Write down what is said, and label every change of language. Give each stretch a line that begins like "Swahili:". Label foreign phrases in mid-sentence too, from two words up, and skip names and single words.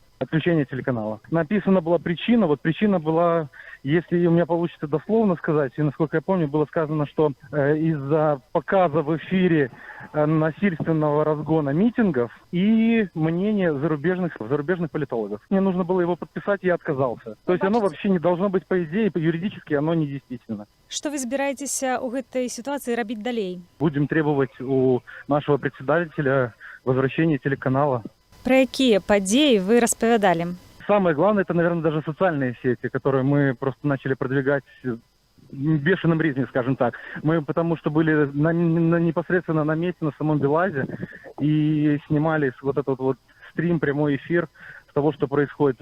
Russian: Отключение телеканала. Написана была причина, вот причина была, если у меня получится дословно сказать, и насколько я помню, было сказано, что из-за показа в эфире насильственного разгона митингов и мнения зарубежных политологов. Мне нужно было его подписать, я отказался. То есть оно вообще не должно быть, по идее, юридически оно недействительно. Что вы збираетеся у этой ситуации
Belarusian: рабіць далей?
Russian: Будем требовать у нашего председателя возвращения телеканала.
Belarusian: Про якія падзеі вы распавядалі?
Russian: Самое главное, это, наверное, даже социальные сети, которые мы просто начали продвигать в бешеном ритме, скажем так. Мы потому что были непосредственно на месте, на самом БелАЗе, и снимали вот этот вот стрим, прямой эфир с того, что происходит.